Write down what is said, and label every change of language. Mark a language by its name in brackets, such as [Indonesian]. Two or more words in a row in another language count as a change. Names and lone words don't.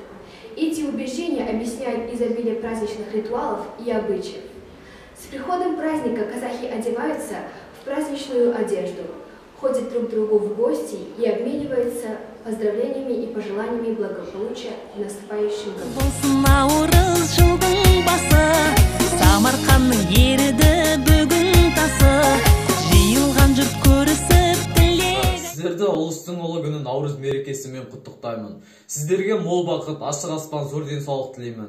[Russian] Эти убеждения объясняют изобилие праздничных ритуалов и обычаев. С приходом праздника казахи одеваются в праздничную одежду, ходят друг к другу в гости и обмениваются поздравлениями и пожеланиями благополучия в наступающем году. [Kazakh] Сіздерді ұлыстың ұлы күні Наурыз мерекесімен құттықтаймын. Сіздерге мол бақыт, ашық аспан, зор денсаулық тілеймін.